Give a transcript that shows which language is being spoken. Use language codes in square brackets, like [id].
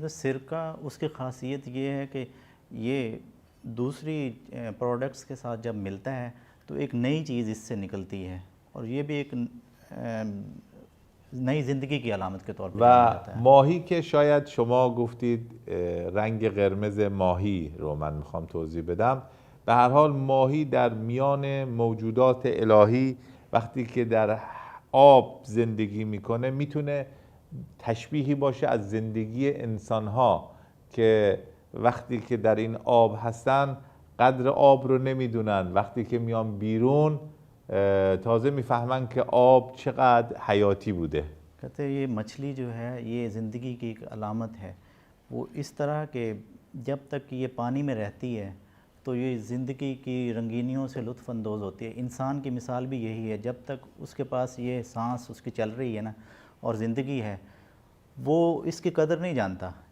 [hi] सिरका उसकी खासियत ये है कि ये दूसरी प्रोडक्ट्स के साथ जब मिलता है तो एक नई चीज़ इससे निकलती है और ये भी एक नई ज़िंदगी की अलामत के तौर पर जाना जाता है. [fa] ماهی که شاید شما گفتید رنگ قرمز ماهی رو من میخوام توضیح بدم. به هر حال ماهی در میان موجودات الهی وقتی که در آب زندگی میکنه میتونه تشبیهی باشه از زندگی انسانها که وقتی که در این آب هستن قدر آب رو نمیدونن، وقتی که میان بیرون تازه میفهمن که آب چقدر حیاتی بوده. [hi] कहते हैं ये मछली जो है ये ज़िंदगी की एक अलामत है. वो इस तरह के जब तक कि ये पानी में रहती है तो ये ज़िंदगी की रंगीनियों से लुत्फ़अंदोज़ होती है. इंसान की मिसाल भी यही है, जब तक उसके पास ये सांस उसकी चल रही है ना और ज़िंदगी है वो इसकी कदर नहीं जानता.